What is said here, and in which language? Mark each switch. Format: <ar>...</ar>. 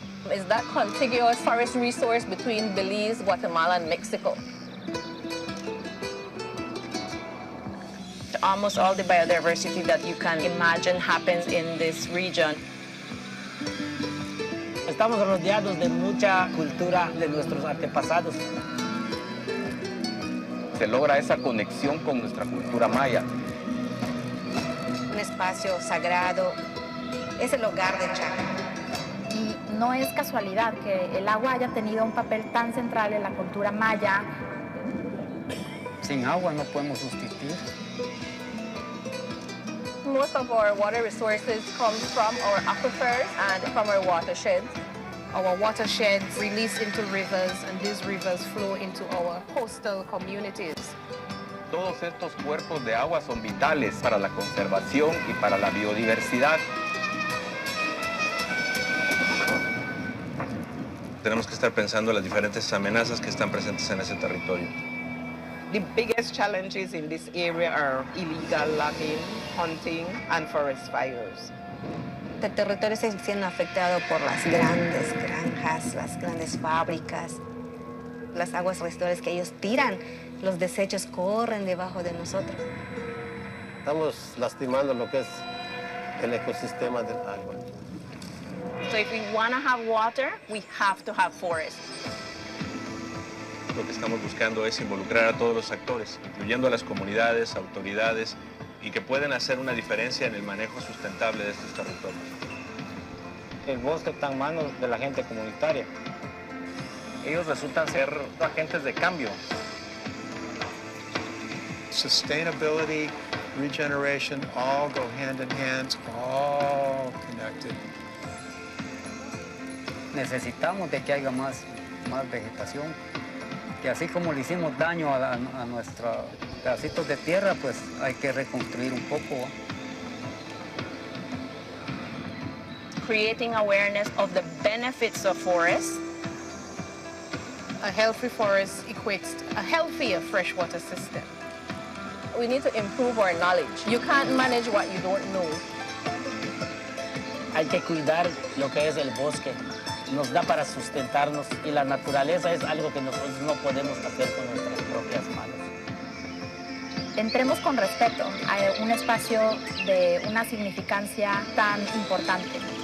<en>Is that contiguous forest resource between Belize, Guatemala, and Mexico. Almost all the biodiversity that you can imagine happens in this region.</en> <es>Estamos rodeados de mucha cultura de nuestros antepasados. Se logra esa conexión con nuestra cultura maya. Un espacio sagrado, es el hogar de Chaco. Y no es casualidad que el agua haya tenido un papel tan central en la cultura maya. Sin agua no podemos subsistir.</es> <en>Most of our water resources come from our aquifers and from our watersheds. Our watersheds release into rivers, and these rivers flow into our coastal communities.</en> <es>Todos estos cuerpos de agua son vitales para la conservación y para la biodiversidad. Tenemos que estar pensando en las diferentes amenazas que están presentes en ese territorio.</es> <en>The biggest challenges in this area are illegal logging, hunting, and forest fires.</en> <es>El territorio está siendo afectado por las grandes granjas, las grandes fábricas. las aguas residuales que ellos tiran, los desechos corren debajo de nosotros. Estamos lastimando lo que es el ecosistema del agua.</es> <en>So if we want to have water, we have to have forests.</en> <es>Lo que estamos buscando es involucrar a todos los actores, incluyendo a las comunidades, autoridades, y que pueden hacer una diferencia en el manejo sustentable de estos territorios. El bosque está en manos de la gente comunitaria. Ellos resultan ser agentes de cambio.</es> <en>Sustainability, regeneration, all go hand in hand, all connected.</en> <es>Necesitamos de que haya más vegetación, que así como le hicimos daño a nuestros pedacitos de tierra, pues hay que reconstruir un poco.</es> <en>Creating awareness of the benefits of forests. A healthy forest equates to a healthier freshwater system. We need to improve our knowledge. You can't manage what you don't know.</en> <es>Hay que cuidar lo que es el bosque. Nos da para sustentarnos y la naturaleza es algo que nosotros no podemos hacer con nuestras propias manos. Entremos con respeto a un espacio de una significancia tan importante.</es>